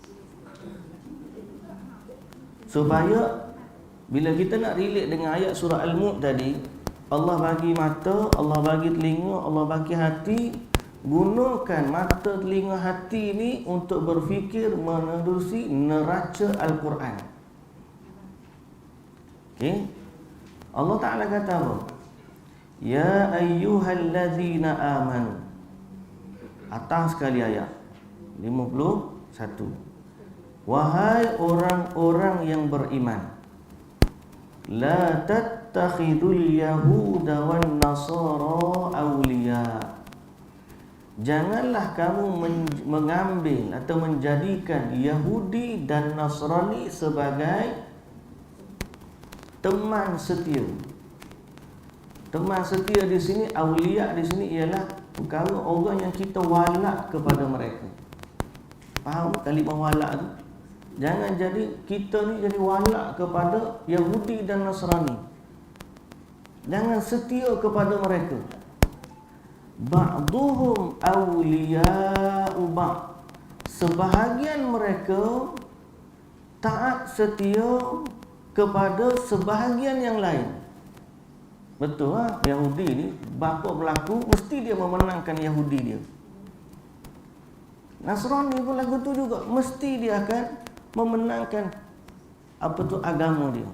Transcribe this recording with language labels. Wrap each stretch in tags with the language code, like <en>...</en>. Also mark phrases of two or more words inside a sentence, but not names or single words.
<ms>Supaya bila kita nak relate dengan ayat surah Al-Mulk tadi, Allah bagi mata, Allah bagi telinga, Allah bagi hati. Gunakan mata, telinga, hati ni untuk berfikir menerusi neraca Al-Quran. Okay? Allah Ta'ala kata apa?</ms> <ar>Ya ayyuhalladzina amanu.</ar> <ms>Atas sekali ayat 51. Wahai orang-orang yang beriman,</ms> <ar>la tattakhidul yahuda wan nasara awliya.</ar> <ms>Janganlah kamu mengambil atau menjadikan Yahudi dan Nasrani sebagai teman setia. Teman setia di sini, awliya di sini ialah perkara orang yang kita walak kepada mereka. Faham kalimah walak tu? Jangan jadi kita ni jadi walak kepada Yahudi dan Nasrani. Jangan setia kepada mereka.</ms> <ar>Ba'duhum awliya'u ba'd.</ar> <ms>Sebahagian mereka taat setia kepada sebahagian yang lain. Betul lah, Yahudi ni bapa berlaku mesti dia memenangkan Yahudi dia. Nasrani pun lagu tu juga mesti dia akan memenangkan apa tu agama dia.</ms>